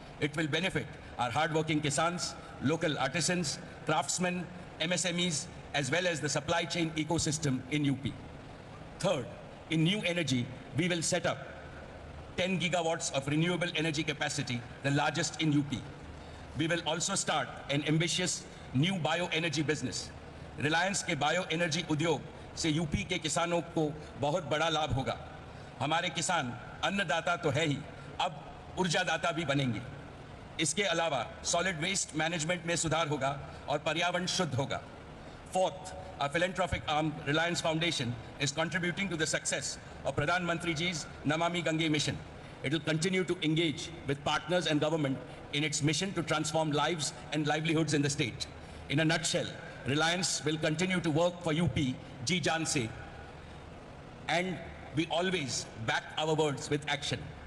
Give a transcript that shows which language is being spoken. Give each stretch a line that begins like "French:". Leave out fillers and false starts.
English: It will benefit our hardworking kisans, local artisans, craftsmen, MSMEs, as well as the supply chain ecosystem in UP. Third, in new energy, we will set up 10 gigawatts of renewable energy capacity, the largest in UP. We will also start an ambitious new bioenergy business.
Hindi: Reliance के bioenergy उद्योग से UP के किसानों को बहुत बड़ा लाभ होगा। हमारे किसान अन्नदाता तो है ही, अब ऊर्जादाता भी बनेंगे। इसके अलावा सॉलिड वेस्ट मैनेजमेंट में सुधार होगा और पर्यावरण शुद्ध होगा।
English: Fourth, our philanthropic arm, Reliance Foundation, is contributing to the success of Pradhan Mantri Ji's Namami Gange mission. It will continue to engage with partners and government in its mission to transform lives and livelihoods in the state. In a nutshell, Reliance will continue to work for UP,
Hindi: Ji Jaan se,
English: and we always back our words with action.